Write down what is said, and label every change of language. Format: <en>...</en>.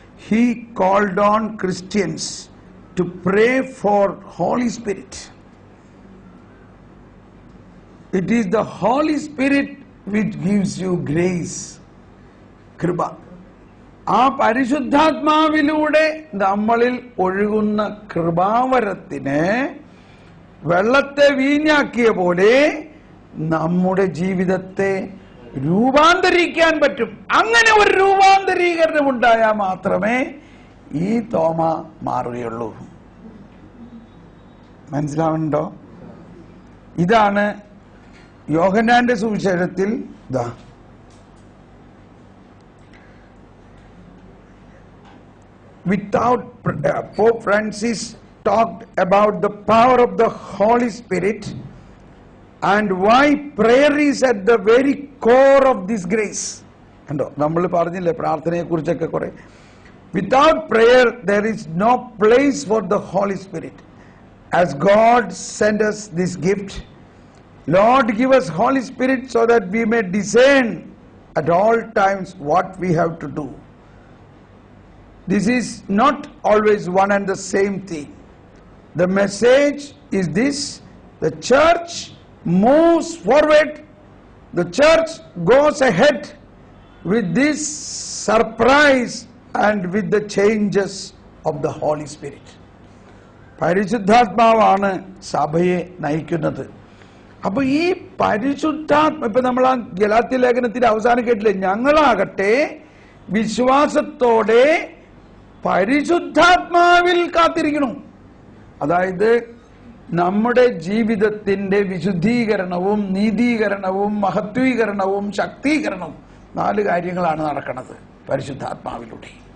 <en>He called on Christians to pray for Holy Spirit. It is the Holy Spirit which gives you grace.</en> <ml>കൃപ. ആ പരിശുദ്ധാത്മാവിലൂടെ നമ്മളിൽ ഒഴുകുന്ന കൃപാവരത്തിന് വെള്ളത്തെ വീഞ്ഞാക്കിയ പോലെ നമ്മുടെ ജീവിതത്തെ രൂപാന്തരിക്കാൻ പറ്റും. അങ്ങനെ ഒരു രൂപാന്തരീകരണം ഉണ്ടായാൽ മാത്രമേ ഈ തോമ മാറുകയുള്ളൂ. മനസ്സിലാവുന്നുണ്ടോ? ഇതാണ് യോഹന്നാന്റെ സുവിശേഷത്തിൽ ദാ</ml> <en>without Pope Francis talked about the power of the Holy Spirit and why prayer is at the very core of this grace.</en> <ml>കണ്ടോ, നമ്മൾ പറഞ്ഞില്ലേ പ്രാർത്ഥനയെ കുറിച്ചൊക്കെ കുറെ.</ml> <en>Without prayer there is no place for the Holy Spirit. As God sent us this gift, Lord give us Holy Spirit so that we may discern at all times what we have to do. This is not always one and the same thing. The message is this: the church moves forward, the church goes ahead with this surprise and with the changes of the Holy Spirit.</en> <ml>പരിശുദ്ധാത്മാവാണ് സഭയെ നയിക്കുന്നത്. അപ്പൊ ഈ ഇപ്പൊ നമ്മൾ ആ ഗലാത്യ ലേഖനത്തിന്റെ അവസാനം കേട്ടില്ലേ, ഞങ്ങളാകട്ടെ വിശ്വാസത്തോടെ പരിശുദ്ധാത്മാവിൽ കാത്തിരിക്കണം. അതായത് നമ്മുടെ ജീവിതത്തിന്റെ വിശുദ്ധീകരണവും നീതീകരണവും മഹത്വീകരണവും ശക്തീകരണവും 4 കാര്യങ്ങളാണ് നടക്കുന്നത് പരിശുദ്ധാത്മാവിലൂടെ.</ml>